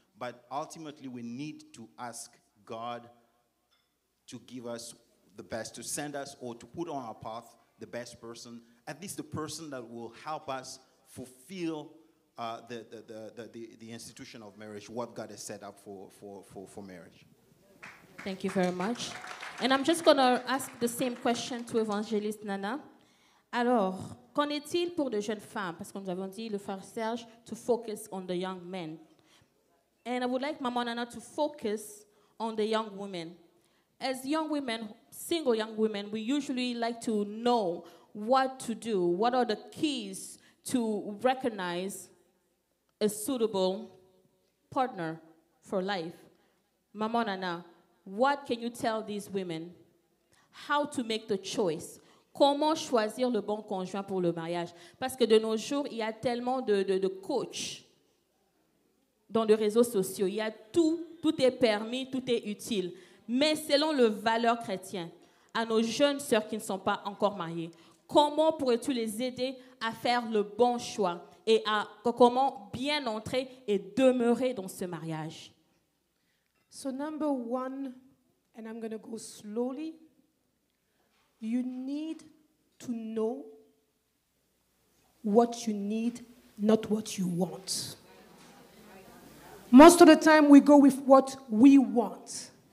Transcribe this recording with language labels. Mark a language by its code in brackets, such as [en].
[en] But ultimately, we need to ask God to give us the best, to send us or to put on our path the best person, at least the person that will help us fulfill the institution of marriage, what God has set up for marriage. Thank you very much. And I'm just going to ask the same question to Evangelist Nana. [fr] Alors, qu'en est-il pour de jeunes femmes? Parce que nous avons dit, le frère Serge, [en] to focus on the young men. And I would like Mama Nana to focus on the young women. As young women, single young women, we usually like to know what to do. What are the keys to recognize a suitable partner for life? Mama Nana, what can you tell these women? How to make the choice? [fr] Comment choisir le bon conjoint pour le mariage? Parce que de nos jours, il y a tellement de coachs dans les réseaux sociaux. Il y a tout est permis, tout est utile. Mais selon le valeur chrétien, à nos jeunes sœurs qui ne sont pas encore mariées, comment pourrais-tu les aider à faire le bon choix et à comment bien entrer et demeurer dans ce mariage? [en] So number one, and I'm going to go slowly, you need to know what you need, not what you want. Most of the time we go with what we want.